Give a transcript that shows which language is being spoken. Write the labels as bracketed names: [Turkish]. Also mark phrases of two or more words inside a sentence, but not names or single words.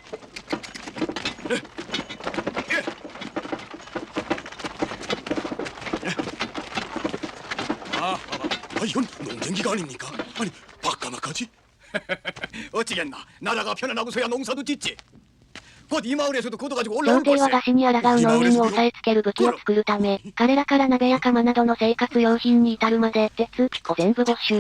[Korean] 이건 농쟁기가 아닙니까? 아니 바까마까지? 어찌겠나 나라가 편안하고서야 농사도 짓지. 곧 이 마을에서도 그도 가지고 올라올 [Japanese] 朝廷 [Korean] 걸세. [Japanese] は餓死に抗う農民を抑えつける武器を作るため、彼らから鍋や釜などの生活用品に至るまで、鉄、を全部没収。